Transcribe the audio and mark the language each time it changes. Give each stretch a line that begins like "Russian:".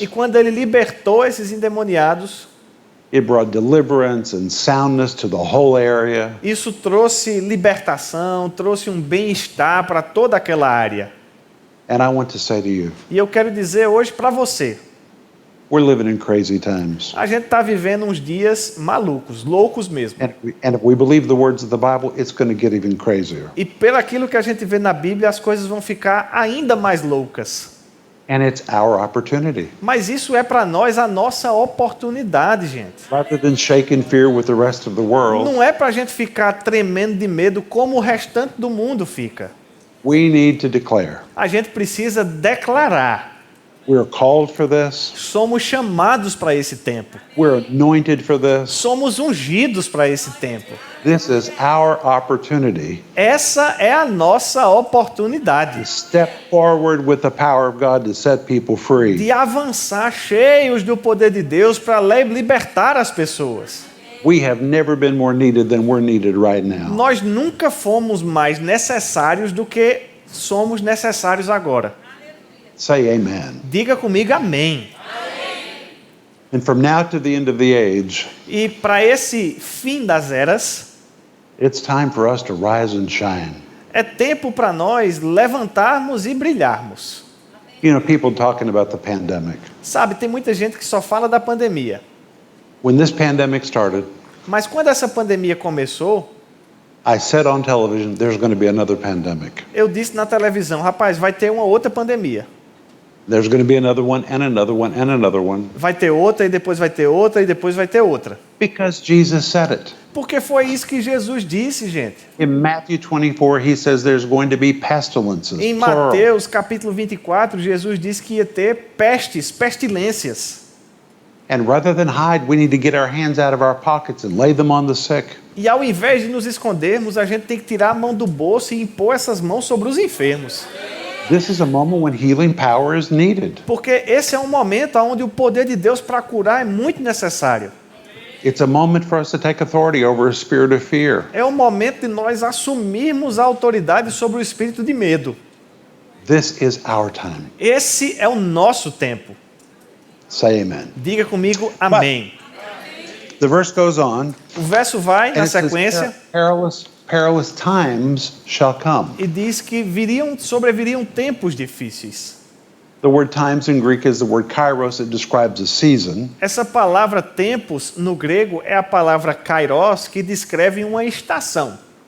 Portuguese: E quando ele libertou esses endemoniados,
English: it brought deliverance and soundness to the whole area.
Portuguese: isso trouxe libertação, trouxe um bem-estar para toda aquela área.
English: And I want to say to you,
Portuguese: E eu quero dizer hoje para você,
English: we're living in crazy times.
Portuguese: a gente está vivendo uns dias malucos, loucos mesmo.
English: And if we believe the words of the Bible, it's going to get even crazier.
Portuguese: E pelo aquilo que a gente vê na Bíblia, as coisas vão ficar ainda mais loucas.
English: And it's our opportunity.
Portuguese: Mas isso é para nós a nossa oportunidade, gente.
English: Rather than shake in fear with the rest of the world,
Portuguese: Não é para a gente ficar tremendo de medo como o restante do mundo fica.
English: we need to declare.
Portuguese: A gente precisa declarar.
English: We're called for this.
Portuguese: Somos chamados para esse tempo.
English: We're anointed for this.
Portuguese: Somos ungidos para esse tempo.
English: This is our opportunity
Portuguese: Essa é a nossa
English: to
Portuguese: oportunidade
English: step forward with the power of God to set people free.
Portuguese: de avançar cheios do poder de Deus para libertar as pessoas.
English: We have never been more needed than we're needed right now.
Portuguese: Nós nunca fomos mais necessários do que somos necessários agora.
English: Say amen.
Portuguese: Diga comigo amém.
English: And from now to the end of the age,
Portuguese: E para esse fim das eras,
English: it's time for us to rise and shine.
Portuguese: é tempo para nós levantarmos e brilharmos.
English: You know, people talking about the pandemic.
Portuguese: Sabe, tem muita gente que só fala da pandemia.
English: When this pandemic started,
Portuguese: Mas quando essa pandemia começou,
English: I said on television, there's going to be another pandemic.
Portuguese: eu disse na televisão, rapaz, vai ter uma outra pandemia.
English: There's going to be another one and another one and another one.
Portuguese: Vai ter outra, e depois vai ter outra, e depois vai ter outra.
English: Because Jesus said it.
Portuguese: Porque foi isso que Jesus disse, gente.
English: In Matthew 24, he says there's going to be pestilences.
Portuguese: Em
English: plural.
Portuguese: Mateus capítulo 24, Jesus disse que ia ter pestes, pestilências.
English: And rather than hide, we need to get our hands out of our pockets and lay them on the sick.
Portuguese: E ao invés de nos escondermos, a gente tem que tirar a mão do bolso e impor essas mãos sobre os enfermos.
English: This is a moment when healing power is needed.
Portuguese: Porque esse é um momento onde o poder de Deus para curar é muito necessário.
English: It's a moment for us to take authority over a spirit of fear.
Portuguese: É o momento de nós assumirmos a autoridade sobre o espírito de medo.
English: This is our time.
Portuguese: Esse é o nosso tempo.
English: Say amen.
Portuguese: Diga comigo amém.
English: The verse goes on.
Portuguese: O verso vai
English: And
Portuguese: na
English: it says,
Portuguese: sequência
English: perilous times shall come.
Portuguese: e diz que sobreviriam tempos difíceis.
English: The word times in Greek is the word kairos. It describes a season.
Portuguese: Essa palavra tempos no grego é a palavra kairos, que descreve uma estação.